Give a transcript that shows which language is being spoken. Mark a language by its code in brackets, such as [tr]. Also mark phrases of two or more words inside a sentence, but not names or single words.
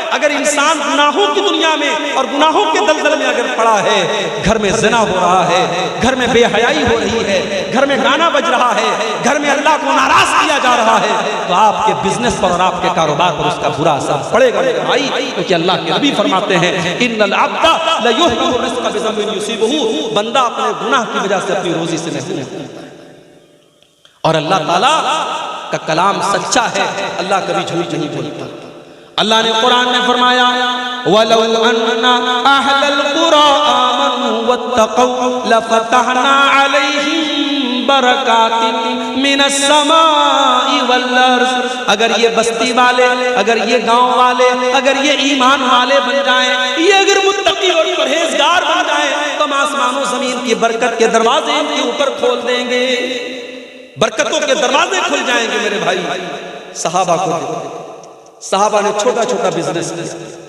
[hi] अगर इंसान गुनाहों की दुनिया में और गुनाहों के दलदल में अगर पड़ा है, घर में ज़िना हो रहा है, घर में बेहयाई हो रही है, घर में गाना बज रहा है, घर में अल्लाह को नाराज किया जा रहा है, तो आपके बिजनेस पर और आपके कारोबार पर उसका बुरा असर पड़ेगा मेरे भाई। क्योंकि अल्लाह के नबी फरमाते हैं [ar] إن العبد ليحرم الرزق بالذنب يصيبه, [hi] बंदा अपने गुनाह की वजह से अपनी रोजी से महरूम होता है। और अल्लाह ताला का कलाम सच्चा है, अल्लाह कभी झूठ नहीं बोलता। अल्लाह ने कुरान में फरमाया [ar] ولو أن أهل القرى آمنوا واتقوا لفتحنا عليهم بركات من السماء والأرض, [hi] अगर ये बस्ती वाले, अगर ये गांव वाले, अगर ये ईमान वाले बन जाएं, ये अगर मुत्तकी और परहेजगार बन जाएं, तो हम आसमानों जमीन की बरकत के दरवाजे इनके ऊपर खोल देंगे, बरकतों के दरवाजे खुल जाएंगे मेरे भाई। सहाबा ने छोटा छोटा बिजनेस किया।